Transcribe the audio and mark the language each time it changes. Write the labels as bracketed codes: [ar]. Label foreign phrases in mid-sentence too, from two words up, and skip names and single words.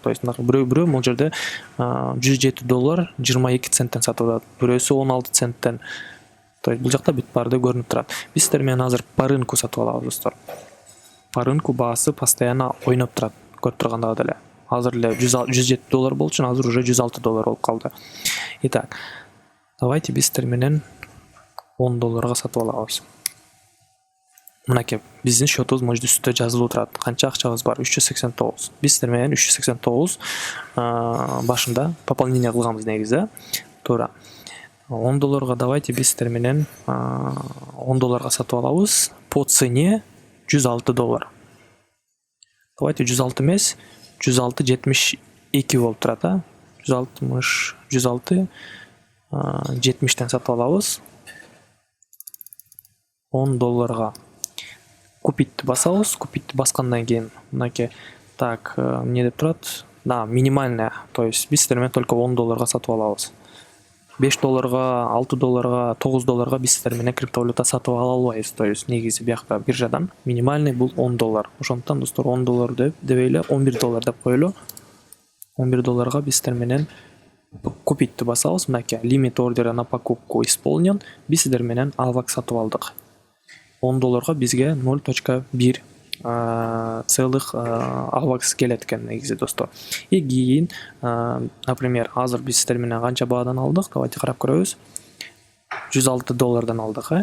[ru] То есть [ky] бирөө бул жерде $107 22 центтен сатып алат, бирөөсү 16 центтен. [ru] То есть [ky] бул жакта бүт баары көрүнүп турат. Биз сиздер менен азыр [ru] по рынку [ky] сатып алабыз достор. [ru] По рынку [ky] баасы постоянно ойноп турат, көрүп тургандагы деле. Азыр эле $107 болчу, азыр уже $106 болуп калды. [ru] Итак, давайте [ky] биз сиздер менен $10 сатып алабыз. Мынакей биздин счетубуз может үстүндө жазылып турат. Канча акчабыз бар? 389. Биз сиздер менен 389 башында пополнение кылганбыз негизи. Туура. $10 давайте биз сиздер менен $10 сатып алабыз [ru] по цене [ky] $106. Давайте 106 эмес, 106.72 болуп турат, 106.70-тен сатып алабыз. $10. Купитти басабыз. Купитти баскандан кийин мынакей так эмне деп турат? Да, [ru] минимальная. То есть [ky] биз сиздер менен только $10 сатып алабыз. $5, $6, $9 биз сиздер менен криптовалюта сатып ала албайбыз. [ru] То есть [ky] негизи биякта биржадан минимальный бул $10. Ошондуктан достор $10 дебейле, $11 деп коелу. $11 биз сиздер менен купитти басабыз. [ru] Мынакей лимит ордера на покупку исполнен. [ky] Биз сиздер менен AVAX сатып алдык. $10 бизге 0.1 целых AVAX келет экен негизи достор. И кийин, например, азыр биз сиздер менен канча баадан алдык? Давайте карап көрөбүз. $106 алдык.